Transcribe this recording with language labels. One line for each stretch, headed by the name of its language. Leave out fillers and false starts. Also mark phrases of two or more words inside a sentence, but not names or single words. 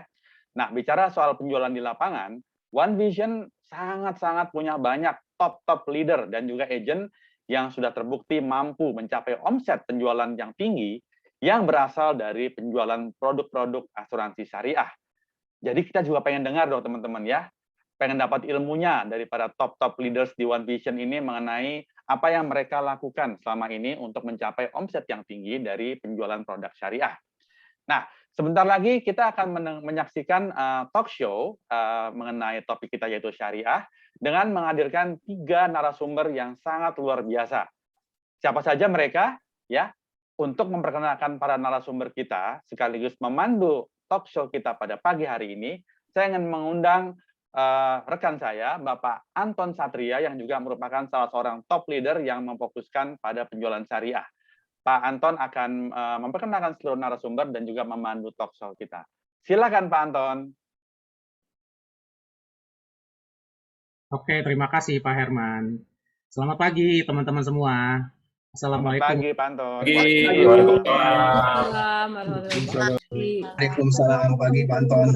Indonesian: Nah, bicara soal penjualan di lapangan, One Vision sangat-sangat punya banyak
English: top leader
Indonesian: dan juga agent yang sudah terbukti mampu mencapai omset penjualan yang tinggi yang berasal dari penjualan produk-produk asuransi syariah. Jadi kita juga pengen dengar dong teman-teman ya, pengen dapat ilmunya daripada
English: top leaders
Indonesian: di One Vision ini mengenai apa yang mereka lakukan selama ini untuk mencapai omset yang tinggi dari penjualan produk syariah. Nah, sebentar lagi kita akan menyaksikan
English: talk show
Indonesian: mengenai topik kita yaitu syariah dengan menghadirkan 3 narasumber yang sangat luar biasa. Siapa saja mereka? Ya, untuk memperkenalkan para narasumber kita sekaligus memandu
English: talk show
Indonesian: kita pada pagi hari ini, saya ingin mengundang rekan saya, Bapak Anton Satria, yang juga merupakan salah seorang
English: top leader
Indonesian: yang memfokuskan pada penjualan syariah. Pak Anton akan memperkenalkan seluruh narasumber dan juga memandu
English: talk show
Indonesian: kita. Silakan Pak Anton. Oke, terima kasih Pak Herman. Selamat pagi teman-teman semua. Assalamualaikum. Selamat pagi Pak Anton. Waalaikumsalam pagi Pak Anton.